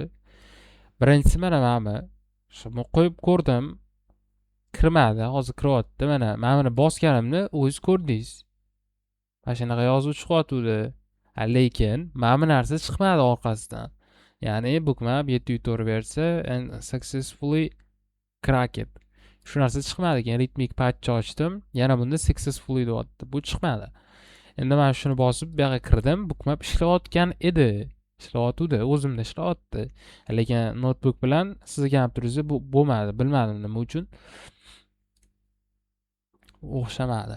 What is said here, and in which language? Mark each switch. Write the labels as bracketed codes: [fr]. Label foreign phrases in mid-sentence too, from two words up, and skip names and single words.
[uz] Birinchisi mana bu. Shu qo'yib ko'rdim, kirmadi. Hozir kiryapti. Mana buni bosganimni o'zingiz ko'rdingiz. Mana shunaqa yozuv chiqyapti. Lekin mana bu narsa chiqmadi orqasidan. Ya'ni bookmap 704 bersa [en] and successfully cracked. [uz] Shu narsa chiqmadi. Keyin ritmik patch ochdim. Yana bunda successfully deyapti. Bu chiqmadi. Endi men shuni bosib bu yoqqa kirdim. Bookmap ishlayotgan edi. Ishlayotdi, o'zimda ishlayapti. Lekin notebook bilan sizga kompyuteringizda bu bo'lmadi. Bilmadim nima uchun. O'xshamadi.